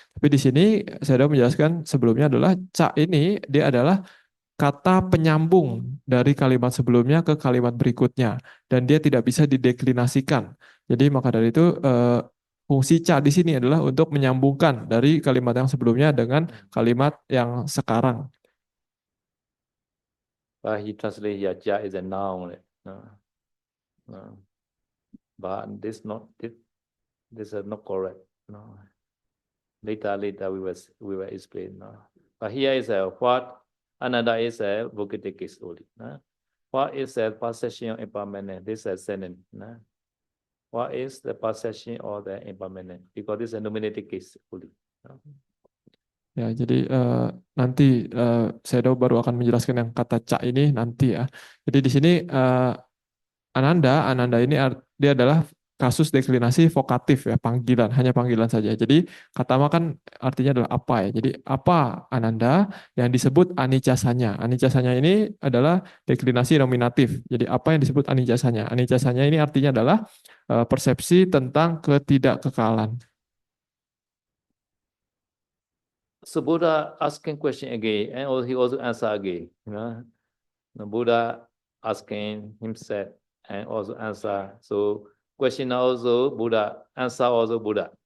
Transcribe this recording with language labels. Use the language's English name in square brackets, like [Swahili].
[Indonesian] Tapi di sini saya menjelaskan sebelumnya adalah ca ini dia adalah kata penyambung dari kalimat sebelumnya ke kalimat berikutnya dan dia tidak bisa dideklinasikan. Jadi maka dari itu fungsi ca di sini adalah untuk menyambungkan dari kalimat yang sebelumnya dengan kalimat yang sekarang. [English] He translate here cha is a noun. No. No. But this is not correct. No. Later we will explain. No. But here is a what another is a vocative case only. No. What is a possession of impermanent? This is a sentence. No. What is the possession of the impermanent? Because this is a nominative case only. No. [Indonesian] Ya, jadi nanti saya baru akan menjelaskan yang kata ca ini nanti ya. Jadi di sini Ananda ini dia adalah kasus deklinasi vokatif ya, panggilan, hanya panggilan saja. Jadi katama kan artinya adalah apa ya. Jadi apa Ananda yang disebut anicasanya. Anicasanya ini adalah deklinasi nominatif. Jadi apa yang disebut anicasanya? Anicasanya ini artinya adalah persepsi tentang ketidakkekalan. [English] So Buddha asking question again, and he also answer again. You know, the Buddha asking himself and also answer. So question also Buddha, answer also Buddha.